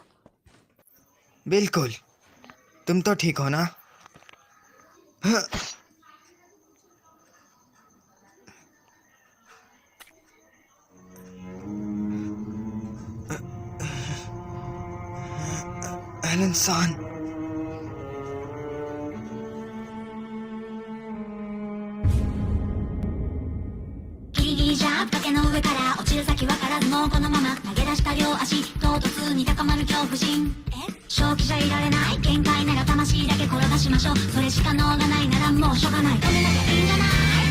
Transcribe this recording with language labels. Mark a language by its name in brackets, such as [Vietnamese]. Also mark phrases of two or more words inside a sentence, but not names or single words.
[Hindi] बिल्कुल, तुम तो ठीक हो ना? हाँ। हेलन सान, [Japanese] 崖の上から落ちる先わからずもうこのまま投げ出した両足唐突に高まる恐怖心。正気じゃいられない限界なら魂だけ転がしましょう。それしか能がないならもうしょうがない。止めなきゃいいんじゃない。